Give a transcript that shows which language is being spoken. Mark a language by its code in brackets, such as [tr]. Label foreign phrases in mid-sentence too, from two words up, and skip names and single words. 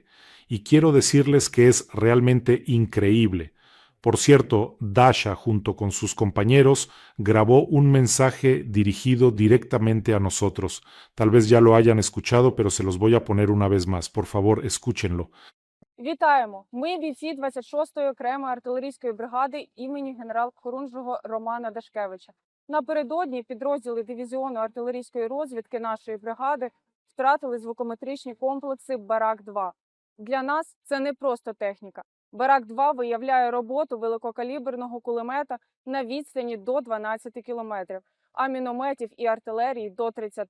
[es] Y quiero decirles que es realmente increíble. Por cierto, Dasha, junto con sus compañeros, grabó un mensaje dirigido directamente a nosotros. Tal vez ya lo hayan escuchado, pero se los voy a poner una vez más. Por favor, escúchenlo. [uk] Вітаємо! Ми бійці 26-ї окремої артилерійської бригади імені генерал-хорунжого Романа Дашкевича. Напередодні підрозділи дивізіону артилерійської розвідки нашої бригади втратили звукометричні комплекси «Барак-2». Для нас це не просто техніка. «Барак-2» виявляє роботу великокаліберного кулемета на відстані до 12 кілометрів, а мінометів і артилерії – до 30.